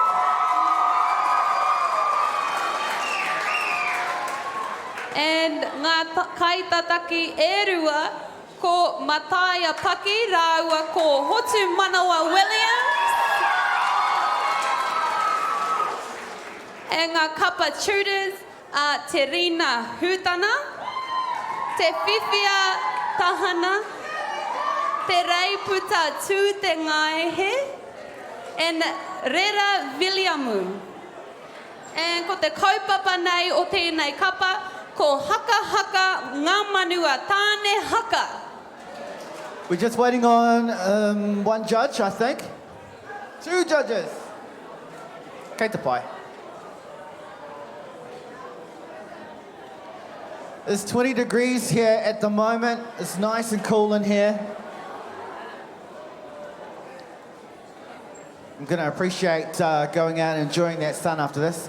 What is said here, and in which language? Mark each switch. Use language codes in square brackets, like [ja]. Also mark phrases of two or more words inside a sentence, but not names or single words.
[mi] And ngā kaitataki e rua ko Mataya Paki rāua ko Hotu Manawa Williams. [en] And [mi] ngā kapa [en] tutors are Te Rina Hutana, Te Whiwhia Tahana, Te Reiputa Tū Te Ngāehe, and Rera Viliamu. [mi] And ko te kaupapa nei o tēnei kapa, ko haka haka ngā manua tāne haka. [en] We're just waiting on one judge, I think. 2 judges. [mi] Kei te pai. [en] It's 20 degrees here at the moment. It's nice and cool in here. I'm going to appreciate going out and enjoying that sun after this.